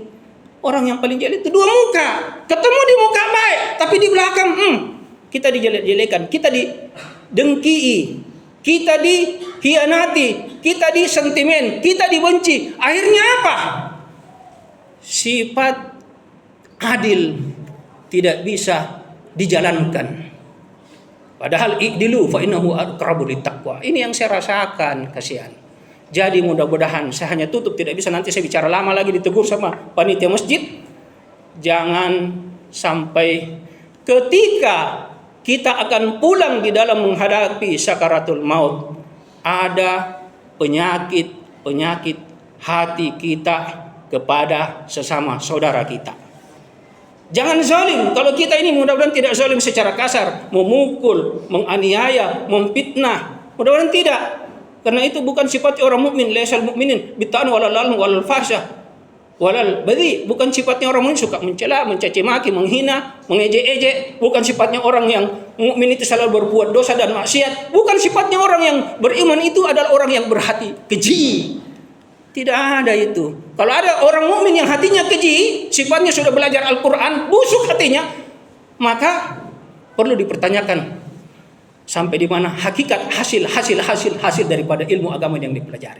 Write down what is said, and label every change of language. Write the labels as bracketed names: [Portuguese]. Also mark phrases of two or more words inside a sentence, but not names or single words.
[Indonesian] Orang yang paling jelek itu dua muka. Ketemu di muka baik, tapi di belakang kita dijelek-jelekan, kita didengkii, kita dikhianati, kita disentimen, kita dibenci. Akhirnya apa? Sifat adil tidak bisa dijalankan. [Arabic] Padahal i'dilu fa innahu aqrabu littaqwa. [Indonesian] Ini yang saya rasakan, kasihan. Jadi mudah-mudahan saya hanya tutup, tidak bisa nanti saya bicara lama lagi ditegur sama panitia masjid. Jangan sampai ketika kita akan pulang di dalam menghadapi [Arabic] sakaratul maut [Indonesian] ada penyakit hati kita kepada sesama saudara kita. Jangan zalim. Kalau kita ini mudah-mudahan tidak zalim secara kasar, memukul, menganiaya, memfitnah. Mudah-mudahan tidak. Karena itu bukan sifat orang mukmin. [Arabic] Laisal mukminin bitan walal walal fahsyah walal badhi. [Indonesian] Bukan sifatnya orang mukmin suka mencela, mencaci maki, menghina, mengejek-ejek. Bukan sifatnya orang yang mukmin itu selalu berbuat dosa dan maksiat. Bukan sifatnya orang yang beriman itu adalah orang yang berhati keji. Tidak ada itu. Kalau ada orang mukmin yang hatinya keji, sifatnya sudah belajar Al-Quran, busuk hatinya, maka perlu dipertanyakan sampai di mana hakikat hasil daripada ilmu agama yang dipelajari.